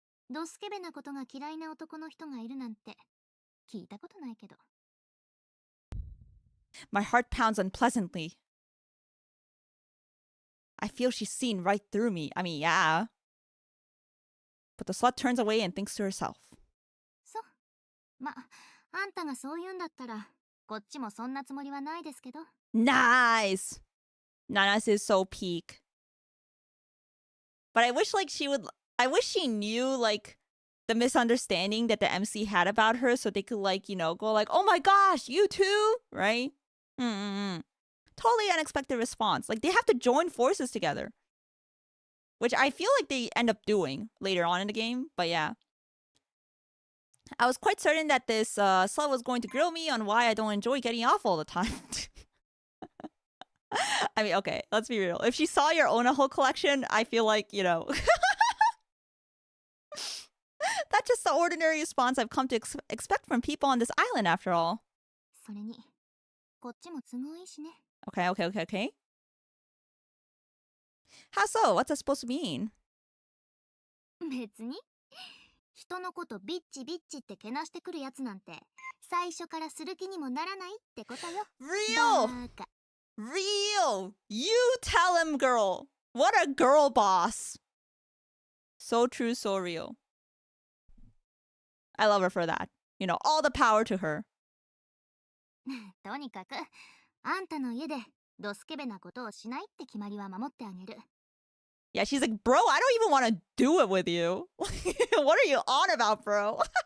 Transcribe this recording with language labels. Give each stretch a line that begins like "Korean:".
Japanese: ドスケベなことが嫌いな男の人がいるなんて聞いたことないけど。
English: My heart pounds unpleasantly. I feel she's seen right through me. I mean, yeah. But the slut turns away and thinks to herself.
Japanese: そう。ま、あんたがそう言うんだったら、こっちもそんなつもりはないですけど。
English: Nice! Nanase is so peak. But I wish she knew, like, the misunderstanding that the MC had about her so they could, like, you know, go like, oh my gosh, you too? Right? Totally unexpected response. Like, they have to join forces together. Which I feel like they end up doing later on in the game. But yeah. I was quite certain that this slut was going to grill me on why I don't enjoy getting off all the time. I mean, okay, let's be real. If she saw your Onaho collection, I feel like, you know... That's just the ordinary response I've come to expect from people on this island, after all.
Japanese: それに、こっちも都合いいしね。
English: Okay. How so? What's that supposed to mean?
Japanese: 別に人のことビッチビッチってけなしてくるやつなんて最初からする気にもならないってことよ。
English: Real!
Japanese: バカ。
English: Real! You tell him, girl! What a girl boss! So true, so real. I love her for that. You know, all the power to her.
Japanese: とにかくあんたの家でドスケベなことをしないって決まりは守ってあげる。
English: Yeah, she's like, bro, I don't even want to do it with you. What are you on about, bro?